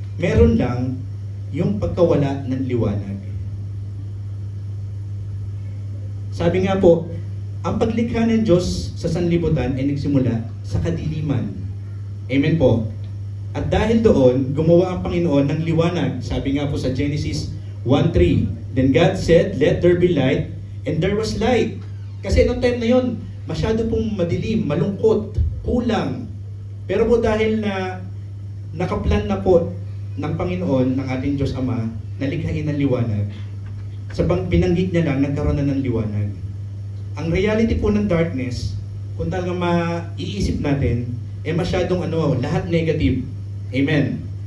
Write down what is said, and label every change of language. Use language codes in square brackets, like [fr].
[tl] Meron lang yung pagkawala ng liwanag. Sabi nga po, ang paglikha ng Diyos sa sanlibutan ay nagsimula sa kadiliman. Amen po. At dahil doon, gumawa ang Panginoon ng liwanag. Sabi nga po sa [en] Genesis 1:3, Then God said, let there be light, and there was light. [tl] Kasi noong time na yon, masyado pong madilim, malungkot, kulang. Pero po dahil na nakaplan na po ng Panginoon, ng ating Diyos Ama, nalikhain ng liwanag, sa binanggit niya lang, nagkaroon na ng liwanag. Ang reality po ng darkness, kung talagang maiisip natin, masyadong lahat negative. Amen.